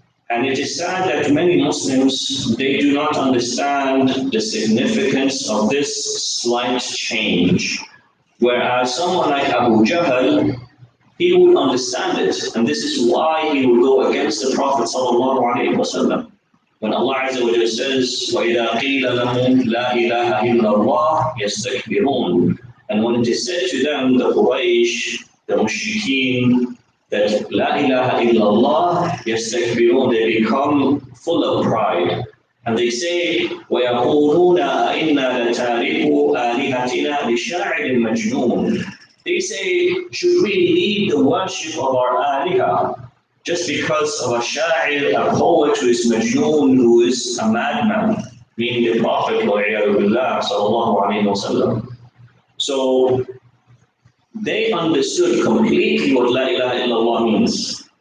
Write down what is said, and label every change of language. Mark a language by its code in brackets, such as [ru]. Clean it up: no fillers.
[en] And it is sad that many Muslims, they do not understand the significance of this slight change. Whereas someone like Abu Jahl, he would understand it, and this is why he would go against the Prophet ﷺ. [ar] When Allah Azza wa Jalla says, وَإِذَا قِيلَ لَهُمْ لَا إِلَهَ إِلَّا اللَّهِ يَسْتَكْبِرُونَ. [en] And when it is said to them, the Quraysh, the Mushrikeen, that La ilaha illallah yastakbirun, they become full of pride. [ar] And they say, وَيَقُولُونَ إِنَّا لَتَارِكُ آلِهَتِنَا لِشَاعِرٍ مَجْنُونَ. [en] They say, should we leave the worship of our aliha just because of a sha'ir, a poet who is majnoon, who is a madman, meaning the Prophet sallallahu alayhi wa sallam. So they understood completely what La ilaha illallah means.